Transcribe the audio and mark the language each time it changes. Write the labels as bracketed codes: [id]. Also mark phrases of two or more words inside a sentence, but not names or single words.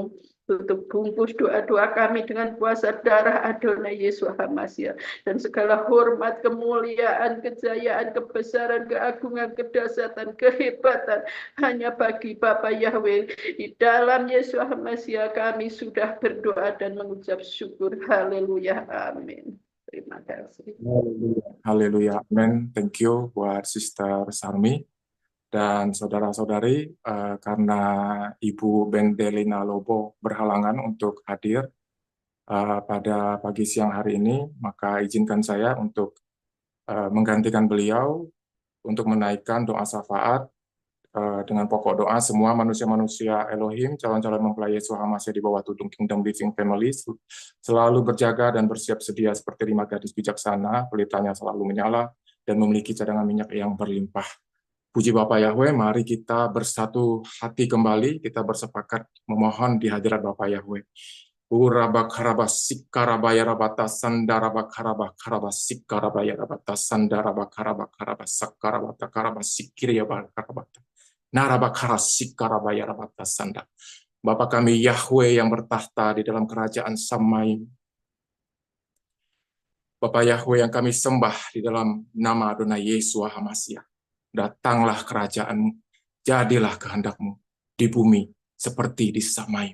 [id] Tutup bungkus doa-doa kami dengan kuasa darah Adonai Yesus Hamasia, dan segala hormat, kemuliaan, kejayaan, kebesaran, keagungan, kedahsyatan, kehebatan hanya bagi Bapa Yahweh. Di dalam Yesus Hamasia kami sudah berdoa dan mengucap syukur. Haleluya, amin. Terima kasih. Haleluya, amin. [en] Thank you [id] buat Sister Sarmi. Dan saudara-saudari, karena Ibu Bendelina Lobo berhalangan untuk hadir pada pagi siang hari ini, maka izinkan saya untuk menggantikan beliau untuk menaikkan doa syafaat dengan pokok doa semua manusia-manusia Elohim, calon-calon mempelai Yesus Hamasia di bawah tudung Kingdom Living Family, selalu berjaga dan bersiap sedia seperti 5 gadis bijaksana, pelitanya selalu menyala, dan memiliki cadangan minyak yang berlimpah. Puji Bapa Yahweh, mari kita bersatu hati kembali, kita bersepakat memohon di hadirat Bapa Yahweh. Urabakaraba sikarabaya rabata sandarabakaraba karaba sikarabaya rabata sandarabakaraba sakarabata karaba sikiriyabakarabata narabakara sikarabaya rabata sanda. Bapa kami Yahweh yang bertahta di dalam kerajaan Samaim. Bapa Yahweh yang kami sembah di dalam nama Adonai Yesus Hamasia. Datanglah kerajaan-Mu, jadilah kehendak-Mu di bumi seperti di Samaim.